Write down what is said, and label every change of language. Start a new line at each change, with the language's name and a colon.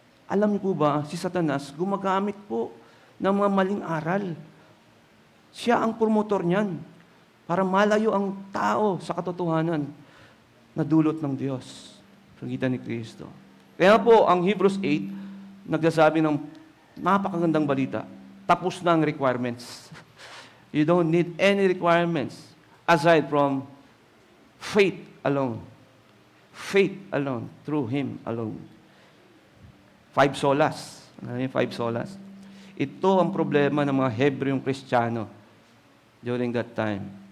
Filipino: Alam niyo po ba, si Satanas gumagamit po ng mga maling aral. Siya ang promotor niyan para malayo ang tao sa katotohanan na dulot ng Diyos sa pagitan ni Kristo. Kaya po, ang Hebrews 8, nagsasabi ng napakagandang balita. Tapos na ang requirements.
English: You don't need any requirements aside from faith alone. Faith alone, through Him alone.
Filipino: 5 solas. Ano yung 5 solas? Ito ang problema ng mga Hebreong Kristiyano
English: during that time.